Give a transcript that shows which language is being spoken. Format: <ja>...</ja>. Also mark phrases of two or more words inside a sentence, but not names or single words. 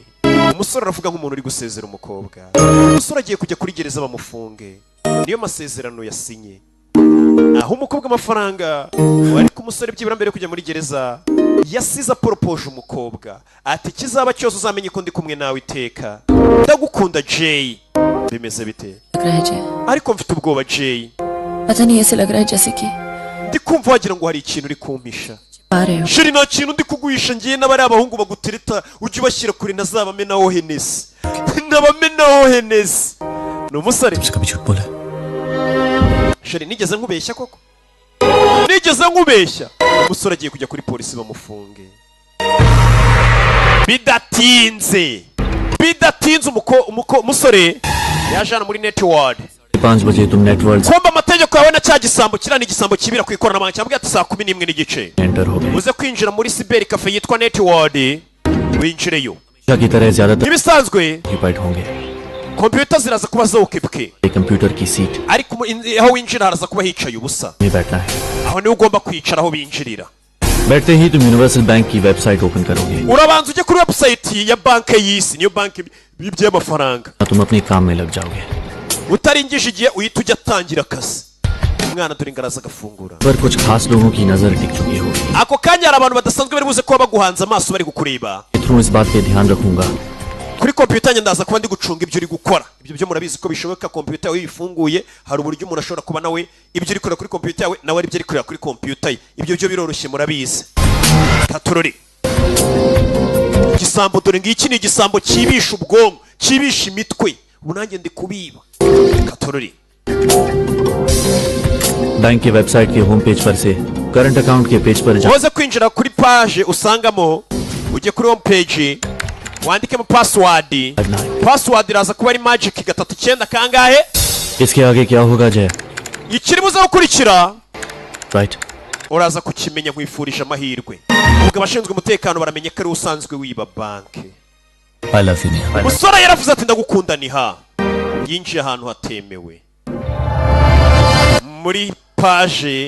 <rw>Umusore aravuga nk'umuntu uri gusezera umukobwa. Umusore agiye kujya kuri gereza bamufunge niyo masezerano yasinye aho umukobwa amafaranga wari ku musore byibura mbere kujya muri gereza yasize aporopoje umukobwa ati kizaba cyose uzamenye ko ndi kumwe nawe iteka ndagukunda Jay bimeze bite ariko mfite ubwoba Jay</rw> <hi>पता नहीं ऐसे लग रहा है जैसे कि</hi> <rw>ndi kumva wagira ngo hari ikintu uri kumpisha sheri nta kintu ndi kuguhisha ngiye n'abari abahungu bagutereta ujye ubashyira kure ntazabamenaho henesi ntabamenaho henesi ni umusore sheri nigeze nkubeshya koko nigeze nkubeshya umusore agiye kujya kuri polisi bamufunge bidatinze umusore yaje hano muri network</rw> <hi>5 बजे तुम नेटवर्क</hi> <rw>kumba amategeko yawe na cya gisambo kirani igisambo kibira ku ikoranabuhanga cyambwiye ati saa 11 n'igice</rw> <hi>एंटर हो गए</hi> <rw>uze kwinjira muri</rw> <en>cyber cafe</en> <rw>yitwa network winjireyo</rw> <hi>की तरह ज्यादातर</hi> <rw>ibisanzwe</rw> <hi>ऑक्यूपाइड होंगे</hi> <rw>computer ziraza kuba zokebwe</rw> <hi>कंप्यूटर की सीट</hi> <rw>ariko aho winjira haraza kuba hicaye ubusa</rw> <hi>में बैठना है</hi> <rw>aho niwe ugomba kwicara aho binjirira</rw> <hi>बैठते ही तुम यूनिवर्सल बैंक की</hi> <en>website open</en> <hi>करोगे</hi> <rw>urabanza ujye kuri website ya banke y'isi niyo banke by'amafaranga</rw> <hi>तुम अपने काम में लग जाओगे</hi> <rw>utaringije igihe uhita ujya atangira akazi umwana dore ingaraza agafungura</rw> <hi>पर कुछ खास लोगों की नजर टिक चुकी होगी</hi> <rw>ako kanya hari abantu badasanzwe bari buze kuba baguhanze amaso bari kukureba</rw> <hi>थ्रू इस बात पे ध्यान रखूंगा</hi> <rw>kuri computer njye ndaza kuba ndi gucunga ibyo uri gukora ibyo byo murabizi ko bishoboka computer yawe ifunguye hari uburyo umuntu ashobora kuba nawe ibyo uri kureba kuri computer yawe nawe ari byo ari kureba kuri computer ye ibyo byo biroroshye murabizi taturori igisambo dore ngiki ni igisambo kibisha ubwonko kibisha imitwe ubu nanjye ndi kubiba taturori</rw> <hi>बैंक के वेबसाइट के</hi> <en>home page</en> <hi>पर से</hi> <en>current account</en> <hi>के पेज पर</hi> <rw>uze kwinjira kuri page usangamo ujye kuri</rw> <en>home page</en> <rw>wandikemo password iraza kuba ari magic 39 kangahe</rw> <hi>इसके आगे क्या होगा जय</hi> <rw>ikiri buze gukurikira</rw> <hi>राइट</hi> <rw>uraza kukimenya nkwifurije amahirwe ubwo abashinzwe umutekano baramenye ko ari usanzwe wiba banke</rw> <en>I love you Neha.</en> <rw>umusore yaravuze ati ndagukunda niha yinjiye ahantu hatemewe muri page</rw>